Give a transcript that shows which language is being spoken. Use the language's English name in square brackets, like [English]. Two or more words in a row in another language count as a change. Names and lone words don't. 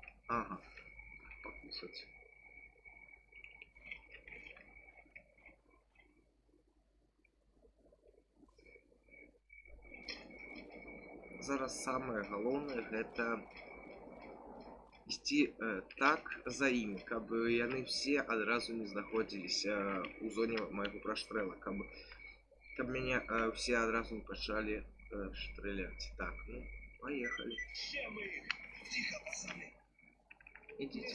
[Russian] Ага, покушать. [Belarusian] Зараз самае галоўнае гэта ісці так за імі, каб яны все адразу не знаходзіліся ў зоне майго прашстрэла, каб мяне все адразу не пачалі штраляць. Так, ну, [Russian] поехали. Все мы их. Тихо, пацаны. [Belarusian] Ідзіце.